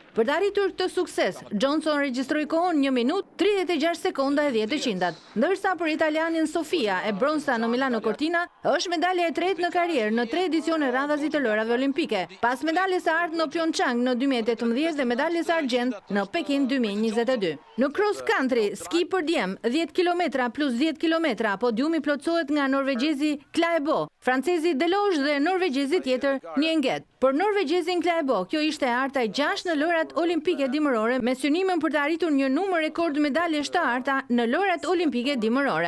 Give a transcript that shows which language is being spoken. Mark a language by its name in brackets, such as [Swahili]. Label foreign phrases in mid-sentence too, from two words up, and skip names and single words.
[Albanian] Për të arritur këtë sukses, Johnson regjistroi kohën 1 minutë 36 sekonda e 10 ndërsa për italianin Sofia e bronza në Milano Cortina është medalja e tretë në karrierë në 3 edicione radhazi të lojrave olimpike, pas medaljes së artë në Pyeongchang në 2018 dhe medaljes së argjend në Pekin 2022. Në [English] cross country, [Albanian] ski për djem, 10 km plus 10 km, podiumi plotësohet nga norvegjezi Klæbo, francezi Deloge dhe norvegjezi tjetër Njenget. Për norvegjezin Klæbo, kjo ishte e arta e 6 në lojrat olimpike dimërore me synimin për të arritur një numër rekord medaljesh të arta në lojrat olimpike dimërore.